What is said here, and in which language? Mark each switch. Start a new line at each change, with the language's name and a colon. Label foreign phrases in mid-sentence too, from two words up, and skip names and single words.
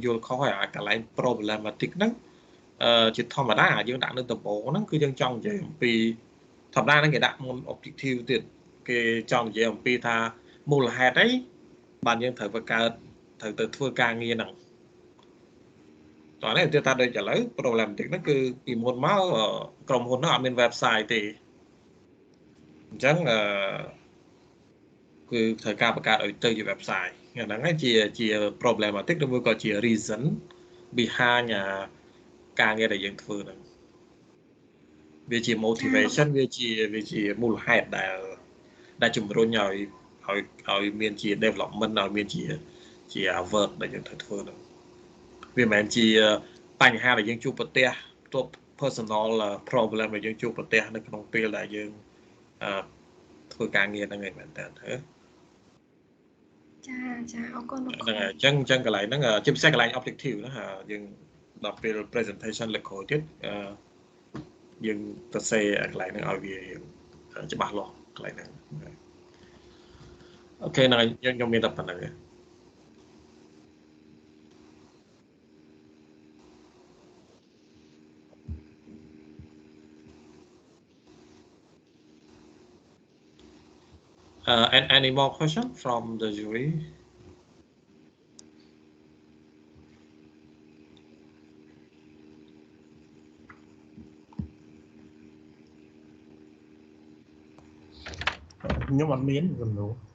Khmer: យល់ខុសហើយកន្លែង problematic ហ្នឹងជាធម្មតាយើងដាក់នៅដំបូងហ្នឹងគឺយើងចង់និយាយអំពីធម្មតាហ្នឹងគេដាក់មុន objective ទៀតគេចង់និយាយអំពីថាមូលហេតុអីបានយើងត្រូវបង្កើតត្រូវទៅធ្វើការងារហ្នឹងតោះនេះឧទាហរណ៍ថាដូចឥឡូវ problematic ហ្នឹងគឺពីមុនមកក្រុមហ៊ុនហ្នឹងអត់មាន website ទេអញ្ចឹង គឺត្រូវការបង្កើតឲ្យទៅជា website ហ្នឹងហើយជា problematic ឬមួយក៏ជា
English: reason behind
Khmer: ការ ងារដែលយើងធ្វើហ្នឹងវាជា motivation វាជាមូលហេតុដែលជំរុញឲ្យមានជា development ឲ្យមានជា work ដែលយើងត្រូវធ្វើហ្នឹងវាមិនមែនជាបញ្ហាដែលយើងជួបប្រទះផ្ទាល់
English: personal problem
Khmer: ដែលយើងជួបប្រទះនៅក្នុងពេលដែលយើងធ្វើការងារហ្នឹងឯងមែនតើ ចាអរគុណលោកគ្រូ ហ្នឹងហើយអញ្ចឹងកន្លែងហ្នឹងជាពិសេសកន្លែង objective ណាយើងដល់ពេល presentation លើកក្រោយទៀតយើងទៅសេកន្លែងហ្នឹងឲ្យវាច្បាស់លាស់កន្លែងហ្នឹងអូខេហ្នឹងហើយខ្ញុំមានតែប៉ុណ្្នឹងទេ
English: any more question from the jury
Khmer: ខ្ញុំអត់មានសំណួរ